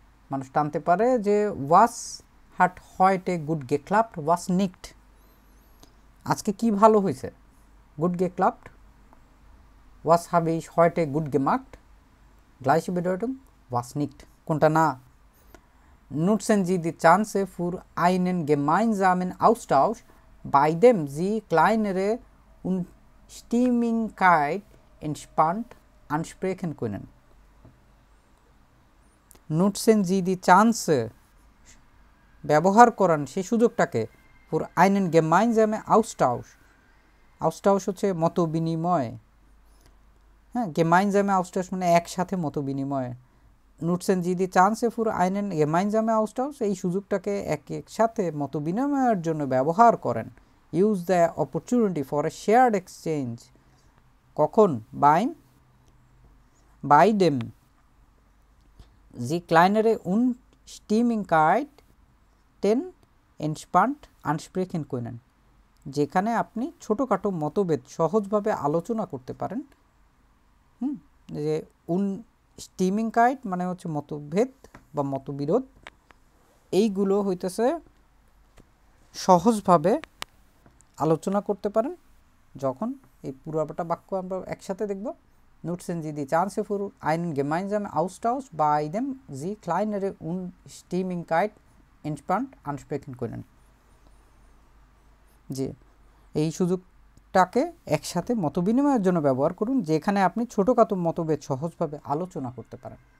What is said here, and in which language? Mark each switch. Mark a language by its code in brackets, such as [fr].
[bn] মানুষ টানতে পারে যে [de] was hat heute gut geklappt was nicht, [bn] আজকে কি ভালো হয়েছে, [de] gut geklappt, was habe ich heute gut gemacht, gleiche Bedeutung, was nicht, [bn] কোনটা না। [de] nutzen Sie die Chance für einen gemeinsamen Austausch, bei dem Sie kleinere Unstimmigkeit entspannt ansprechen können। nutzen Sie die Chance, [bn] ব্যবহার করান সেই সুযোগটাকে, [de] für einen gemeinsamen Austausch, [bn] Austausch হচ্ছে মত বিনিময়, হ্যাঁ, [de] gemeinsame Austausch [bn] মানে একসাথে মত বিনিময়। [de] nutzen Sie die Chance für einen gemeinsamen Austausch, [bn] এই সুযোগটাকে একসাথে মত বিনিময়ের জন্য ব্যবহার করেন। [en] use the opportunity for a shared exchange, [bn] কখন, [de] by dem Sie kleinere Unstimmigkeiten entspannt ansprechen können, [bn] যেখানে আপনি ছোটোখাটো মতভেদ সহজভাবে আলোচনা করতে পারেন। যে Unstimmigkeit মানে হচ্ছে মতভেদ বা মতবিরোধ, এইগুলো হইতেছে সহজভাবে আলোচনা করতে পারেন যখন, এই পুরোটা বাক্য আমরা একসাথে দেখব। [de] nutzen Sie die Chance für einen gemeinsamen Austausch, bei dem Sie kleinere Unstimmigkeit entspannt ansprechen können, [bn] যে এই সুযোগটাকে একসাথে মতবিনিময়ের জন্য ব্যবহার করুন যেখানে আপনি ছোটোখাটো মতভেদ সহজভাবে আলোচনা করতে পারেন।